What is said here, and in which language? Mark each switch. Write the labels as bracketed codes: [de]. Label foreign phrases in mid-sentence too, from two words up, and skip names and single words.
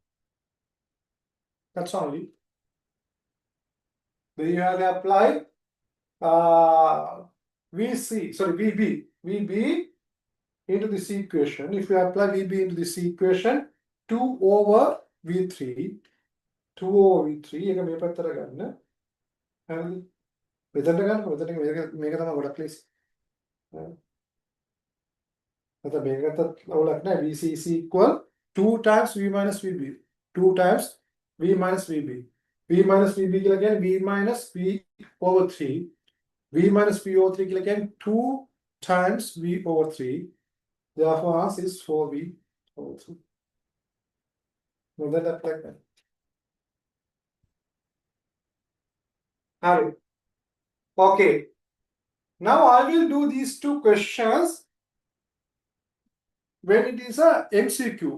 [en] That's only. Then you have to apply VB into this equation. If you apply VB into this equation, 2 over V3, 2 over V3, [si] එක මේ පැත්තට ගන්න. හරිද? මෙතනට ගන්න. මේක තමයි ගොඩක් ලේසි. නැත්නම් මේකටත් අවුලක් නැහැ. [en] VC is equal 2 times V minus VB. 2 times V minus VB. V minus VB [si] කියලා කියන්නේ [en] V minus V over 3. V minus V over 3 [si] කියලා කියන්නේ [en] 2 times V over 3. Therefore, answer is 4V over 3. Now that apply that. Harry. Okay. Now I will do these two questions when it is a MCQ.